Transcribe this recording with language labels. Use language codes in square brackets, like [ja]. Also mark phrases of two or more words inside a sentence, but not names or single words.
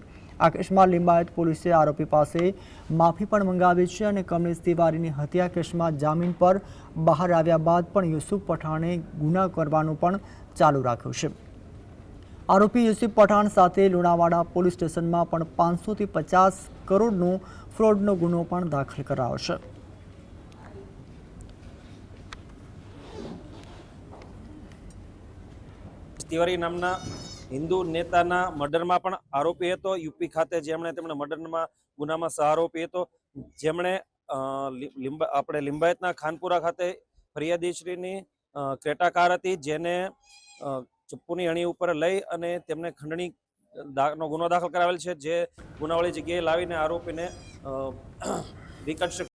[gu] આ કેસમાં લિંબાયત પોલીસે આરોપી પાસે માફી પણ મંગાવી છે અને કમલેશ તિવારીની હત્યા કેસમાં જામીન પર બહાર આવ્યા બાદ પણ યુસુફ પઠાણે ગુના કરવાનું પણ ચાલુ રાખ્યું છે। આરોપી યુસુફ પઠાણ સાથે લુણાવાડા પોલીસ સ્ટેશનમાં પણ 500 થી 50 કરોડનો ફ્રોડનો ગુનો પણ દાખલ કરાયો છે। તિવારી નામના હિંદુ નેતાના મર્ડરમાં પણ આરોપી હતો। યૂપી ખાતે જેમણે તેમણે મર્ડરમાં ગુનામાં સહારોપી હતો, જેમણે આપણે લિંબાયતના ખાનપુરા ખાતે ફરિયાદીશ્રીની ક્રેટા કાર હતી, જેને ચપ્પૂની અણી ઉપર લઈ અને તેમણે ખંડણી નો ગુનો દાખલ કરાવેલ છે। જે ગુનાવાળી જગ્યાએ લાવીને આરોપીને રિકન્સ્ટ્રક્ટ